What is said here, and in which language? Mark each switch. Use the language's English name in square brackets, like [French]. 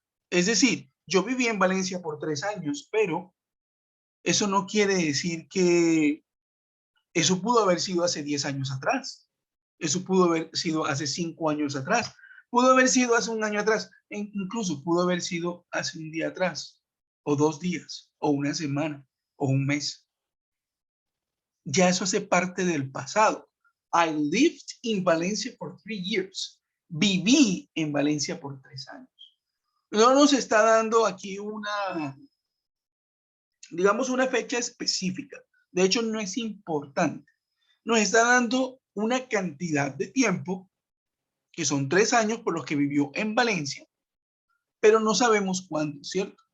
[Spanish] Es decir, yo viví en Valencia por 3 años, pero eso no quiere decir que eso pudo haber sido hace 10 años atrás. Eso pudo haber sido hace 5 años atrás. Pudo haber sido hace un año atrás. E incluso pudo haber sido hace un día atrás, o 2 días, o una semana, o un mes. Ya eso hace parte del pasado. [English] I lived in Valencia for 3 years. [Spanish] Viví en Valencia por 3 años. No nos está dando aquí digamos, una fecha específica. De hecho, no es importante. Nos está dando una cantidad de tiempo, que son 3 años por los que vivió en Valencia, pero no sabemos cuándo, ¿cierto?